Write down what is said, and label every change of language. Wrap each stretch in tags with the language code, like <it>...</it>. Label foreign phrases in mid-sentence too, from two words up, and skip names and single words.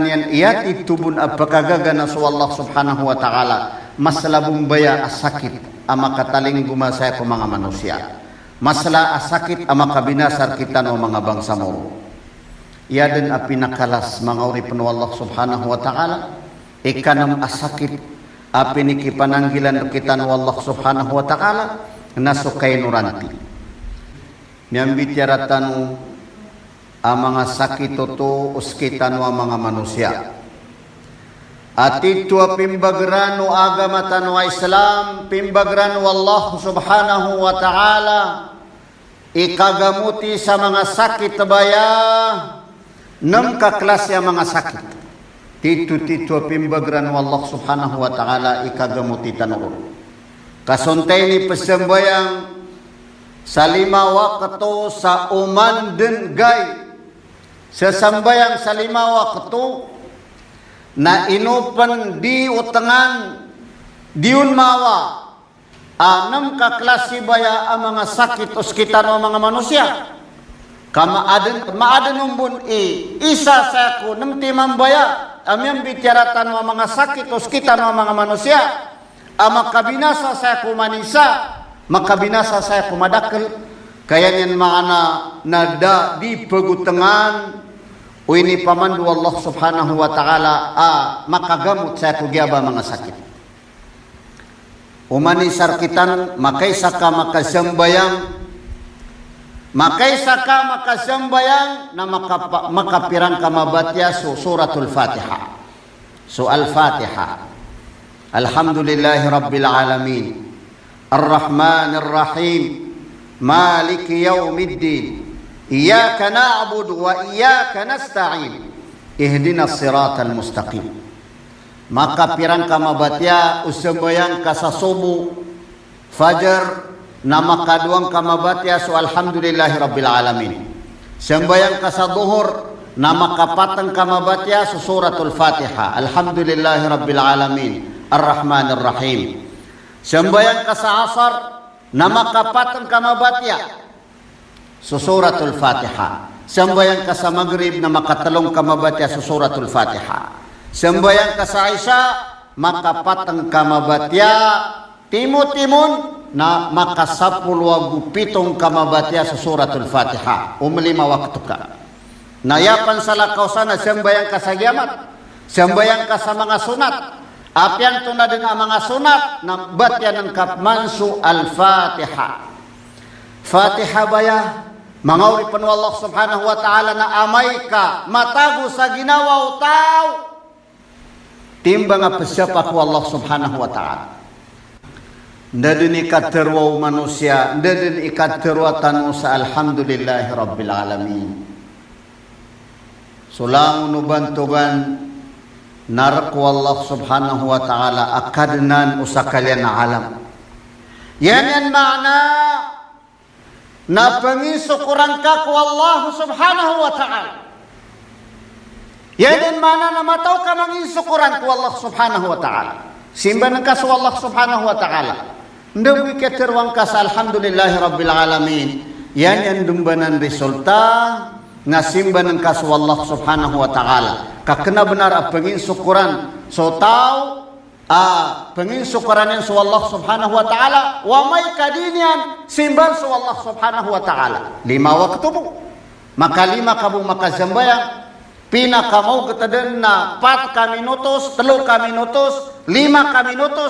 <mdh>yan iyat itubun apakagaga na so</mdh> <ar>الله سبحانه وتعالى</ar> <mdh>masla bumbaya asakit ama kataling gumasaya ko mga manusia masla asakit ama kabinasar kita no mga bangsa mo iya din apinakalas mga uripan</mdh> <ar>الله سبحانه وتعالى</ar> <mdh>ikanam asakit apiniki pananggilan kita no</mdh> <ar>الله سبحانه وتعالى</ar> <mdh>nasukay nuranti miyambitiaratan ang mga sakit to uskitan wa mga manusia at ito pimbagrano agamatan wa Islam pimbagrano</mdh> <ar>الله سبحانه وتعالى</ar> <mdh>ikagamuti sa mga sakit baya ng kaklasya mga sakit tito pimbagrano</mdh> <ar>الله سبحانه وتعالى</ar> <mdh>ikagamuti tanong kasuntay ni pasambayang sa 5 wakto sa umanden gay sa sambayang sa 5 wakto na inupan di utangan diun mawa anam kaklase baya ang mga sakit uskitan o mga manusia maaden umbun isa sa ko ng timang baya amyang bitiratan o mga sakit uskitan o mga manusia makabinasa sa ko manisa makabinasa sa ko madakal kaya niyan mga na di pagutangan o ini pamandu</mdh> <ar>الله سبحانه وتعالى</ar> <mdh>makagamot sa kugyaba mga sakit. Umanisar kitan makaysa ka makasambayang na makapirang ka mabatya so suratul Fatiha. So al-Fatiha.</mdh> <ar>الحمد لله رب العالمين. الرحمن الرحيم. مالك يوم الدين. إياك نعبد وإياك نستعين اهدنا الصراط المستقيم</ar> <mdh>maka pirang ka mabatya usambayang ka sa subuh fajar na makaduang ka mabatya so</mdh> <ar>الحمد لله رب العالمين</ar> <mdh>Sembayang ka sa duhur na makapatang kamabatya sa suratul Fatiha.</mdh> <ar>الحمد لله رب العالمين، الرحمن الرحيم.</ar> <mdh>Sembayang ka sa asar na makapatang kamabatya sa suratul Fatiha. Sembayang ka sa maghrib na makatalong kamabatya sa suratul Fatiha. Sembayang ka sa isya makapatang kamabatya timo-timon na makasapulwagupitong kamabatya sa suratul Fatiha. Umalima waktu ka. Nayapan sa lakaw sana, sembayang ka sa giyamat, sembayang ka sa mga sunat, apyan to na din ang mga sunat, na batyan ng kapmansu al-Fatiha. Fatiha baya, mangauri pa</mdh> <ar>الله سبحانه وتعالى</ar> <mdh>na amay ka, matago sa ginawa tao, timba nga pasyapak</mdh> <ar>الله سبحانه وتعالى.</ar> <mdh>Ndadin ikaterwaw manusia, ndadin ikaterwa tanu sa</mdh> <ar>الحمد لله رب العالمين.</ar> <mdh>Sulang nubantugan narku</mdh> <ar>الله سبحانه وتعالى</ar> <mdh>akadnan usakalian na alam. Yan makna na pangisukuran ka ku</mdh> <ar>الله سبحانه وتعالى.</ar> <mdh>Yan makna na mataw ka mangisukuran ku</mdh> <ar>الله سبحانه وتعالى.</ar> <mdh>Simbanan ka sa</mdh> <ar>الله سبحانه وتعالى.</ar> <mdh>Ndawi keterwang ka sa</mdh> <ar>الحمد لله رب العالمين.</ar> <mdh>Yan dumbanan resulta nga simbanan ka sa</mdh> <ar>الله سبحانه وتعالى.</ar> <mdh>Kakna benar ang panginsukuran. So tao, panginsukuran yan sa</mdh> <ar>الله سبحانه وتعالى.</ar> <mdh>Wa may kadinian simban sa</mdh> <ar>الله سبحانه وتعالى.</ar> <mdh>5 waktu mo. Maka 5 ka mo makasambayang. Pinakamaw katadan na 4 ka minutos, 3 ka minutos, 5 ka minutos.</mdh>